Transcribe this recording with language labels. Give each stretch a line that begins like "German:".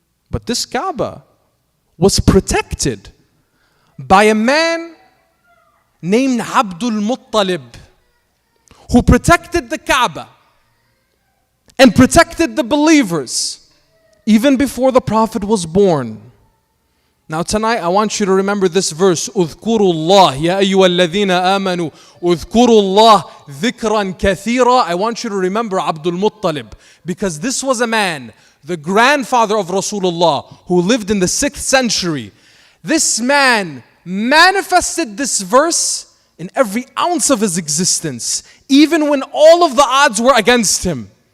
English: But this Kaaba was protected by a man named Abdul Muttalib, who protected the Kaaba and protected the believers even before the Prophet was born. Now tonight I want you to remember this verse,
Arabic: اذكروا الله يا أيها الذين آمنوا اذكروا الله ذكرا كثيرا.
English: I want you to remember Abdul Muttalib, because this was a man, the grandfather of Rasulullah, who lived in the 6th century. This man manifested this verse in every ounce of his existence, even when all of the odds were against him.